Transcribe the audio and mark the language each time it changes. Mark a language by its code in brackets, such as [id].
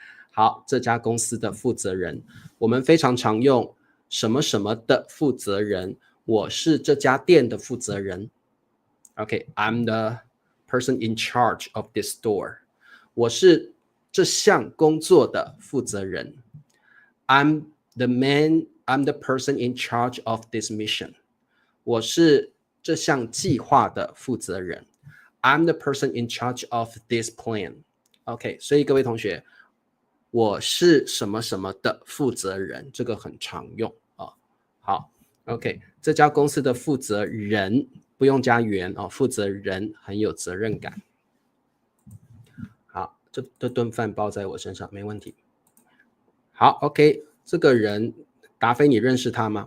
[zh] 好，这家公司的负责人，我们非常常用什么什么的负责人。我是这家店的负责人。 [en] OK， I'm the person in charge of this store。 [zh] 我是这项工作的负责人。 [en] I'm the person in charge of this mission。 [zh] 我是这项计划的负责人。 [en] I'm the person in charge of this plan。 [zh] OK， 所以各位同学，我是什么什么的负责人，这个很常用啊。好。 OK， 这家公司的负责人不用加员哦，负责人很有责任感。好，这顿饭包在我身上没问题。好 ，OK， 这个人达菲你认识他吗？